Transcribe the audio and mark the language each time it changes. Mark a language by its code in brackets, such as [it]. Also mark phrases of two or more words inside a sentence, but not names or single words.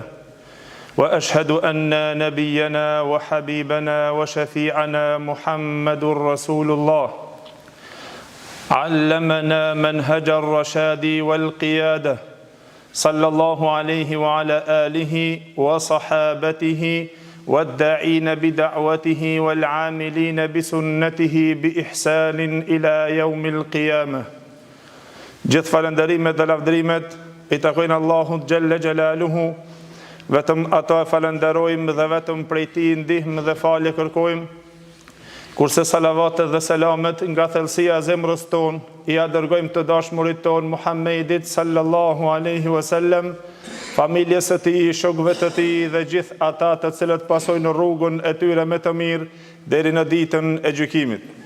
[ar] وأشهد أن نبينا وحبيبنا وشفيعنا محمد رسول الله علمنا منهج الرشاد والقيادة صلى الله عليه وعلى آله وصحابته والداعين بدعوته والعاملين بسنته بإحسان إلى يوم القيامة. [sq] Gjithë falënderimet dhe lavdërimet I takojnë Allahut [ar] جل جلاله. [sq] Vetëm ato e falenderojmë dhe vetëm prej Tij ndihmë dhe falje kërkojmë. Kurse salavatet dhe selamet nga thellësia e zemrës tonë I dërgojmë të dashmurit tonë Muhammedit [ar] صلى الله عليه وسلم, [sq] familjes së tij, shokëve të tij dhe gjithë ata të cilët pasojnë rrugën e tyre me të mirë deri në ditën e gjykimit.